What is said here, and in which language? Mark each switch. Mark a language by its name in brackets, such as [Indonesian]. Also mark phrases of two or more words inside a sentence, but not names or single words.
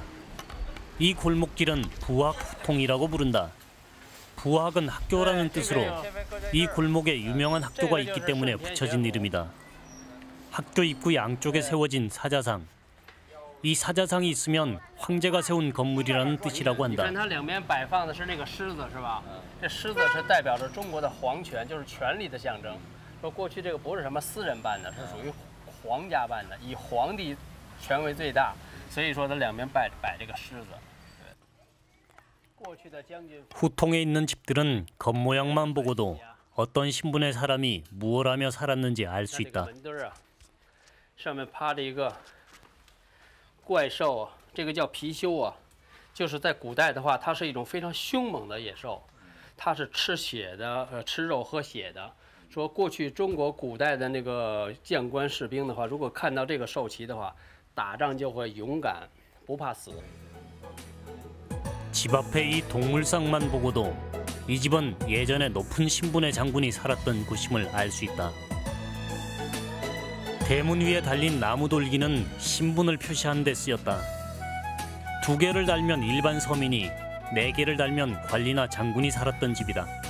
[Korean] 이 골목길은 부학 후통이라고 부른다. 부학은 학교라는 뜻으로 이 골목에 유명한 학교가 있기 때문에 붙여진 이름이다. 학교 입구 양쪽에 세워진 사자상. 이 사자상이 있으면 황제가 세운 건물이라는 뜻이라고 한다. [Chinese] 它两边摆放的是那个狮子，是吧？这狮子是代表着中国的皇权，就是权力的象征。说过去这个不是什么私人办的，是属于皇家办的，以皇帝权威最大，所以说它两边摆这个狮子。 [Korean] 후통에 있는 집들은 겉모양만 보고도 어떤 신분의 사람이 무엇 하며 살았는지 알 수 있다. [Chinese] 上面趴着一个怪兽，这个叫貔貅啊，就是在古代的话，它是一种非常凶猛的野兽，它是吃血的，吃肉喝血的。说过去中国古代的那个将官士兵的话，如果看到这个兽旗的话，打仗就会勇敢，不怕死。 [Korean] 집 앞에 이 동물상만 보고도 이 집은 예전에 높은 신분의 장군이 살았던 곳임을 알 수 있다. 대문 위에 달린 나무돌기는 신분을 표시하는 데 쓰였다. 2개를 달면 일반 서민이, 4개를 달면 관리나 장군이 살았던 집이다.